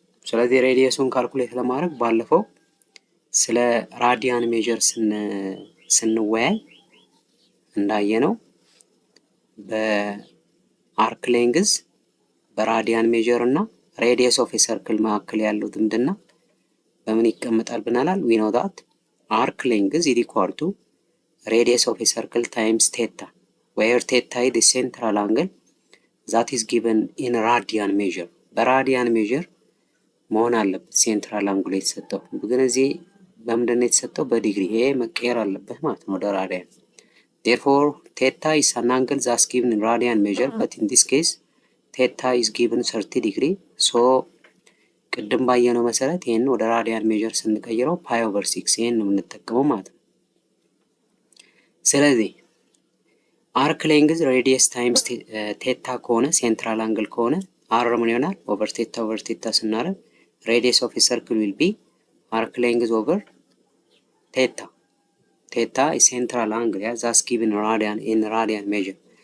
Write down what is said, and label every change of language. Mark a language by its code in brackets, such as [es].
[am] ስለዚህ ሬዲየሱን ካልኩሌት ለማድረግ ባለፈው ስለ ራዲያን ሜጀር ስንወያይ እንዳየነው በአርክ ሌንግዝ በራዲያን ሜጀር እና ሬዲየስ ኦፍ ሰርክል መካከል ያለው ዝምድና በምን ይቀመጣል ብናላል? [en] ዊ ኖ ዳት arc length is equal to radius of a circle times theta, where theta is the central angle that is given in radian measure. [am] በራዲያን ሜጀር መሆን አለበት ሴንትራል አንግሉ የተሰጠው፣ ግን እዚህ በምንድን ነው የተሰጠው? በዲግሪ። ይሄ መቀየር አለበት ማለት ነው ወደ ራዲያን። [en] therefore theta is an angle that's given in radian measure, but in this case theta is given 30 degree. so [am] ቅድም ባየነው መሰረት ይሄን ወደ ራዲያን ሜጀር ስንቀይረው ፓይ/6 ይሄን ነው የምንጠቀመው ማለት ነው። ስለዚህ አርክ ሌንግዝ ሬዲየስ ታይምስ ቴታ ከሆነ ሴንትራል አንግል ከሆነ አር ምን ይሆናል? [en] ኦቨር ቴታ [am] ስናደርግ [en] ሬዲየስ ኦፍ ሰርክል ዊል ቢ አርክ ሌንግዝ ኦቨር ቴታ። ቴታ is central angle, yeah, that's given in radian measure.